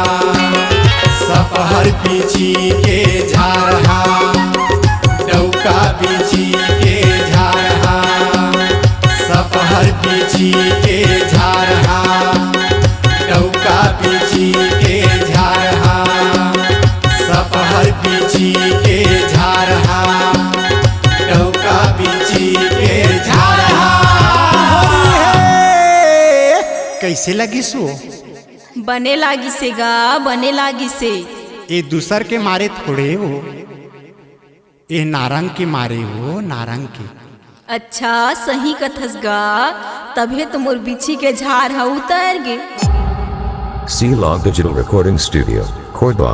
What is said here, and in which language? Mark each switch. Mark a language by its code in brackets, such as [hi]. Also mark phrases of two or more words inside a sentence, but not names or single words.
[hne] सपहर बिछी के झारहा डौका बिछी के झारहा सपहर बिछी के झारहा डौका बिछी के झारहा सपहर बिछी के झारहा डौका बिछी के झारहा कैसे लगी सो बने लागी से गा बने लागी से ये दूसर के मारे थोड़े हो ये नारंग के मारे हो नारंग के अच्छा सही कथस गा तभे तो मोर बिछी के झार हा उतर गे C-Log Digital Recording Studio, Cordoba.